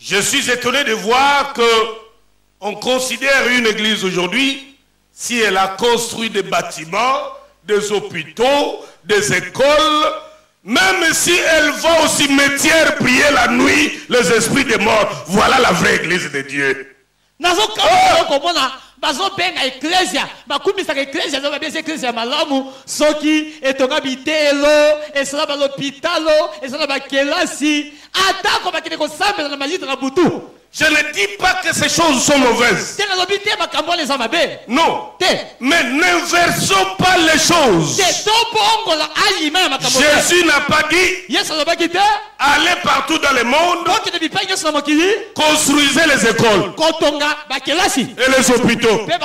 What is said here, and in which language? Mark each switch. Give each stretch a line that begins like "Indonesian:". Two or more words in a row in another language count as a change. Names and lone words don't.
French: Je suis étonné de voir que on considère une église aujourd'hui, si elle a construit des bâtiments, des hôpitaux, des écoles, même si elle va au cimetière prier la nuit, les esprits des morts, voilà la vraie église de Dieu.
Lingala: bazobenga ecclesia bakumisaka ecclesia zo babesa ecclesia malamu soki etonga bitelo esala balopitalo esala bakelasi atako bakende kosambela na majita na butu.
French: Je ne dis pas que ces choses sont mauvaises. Non. Mais n'inversons pas les choses. Jésus n'a pas dit allez partout dans le monde, construisez les écoles et les hôpitaux.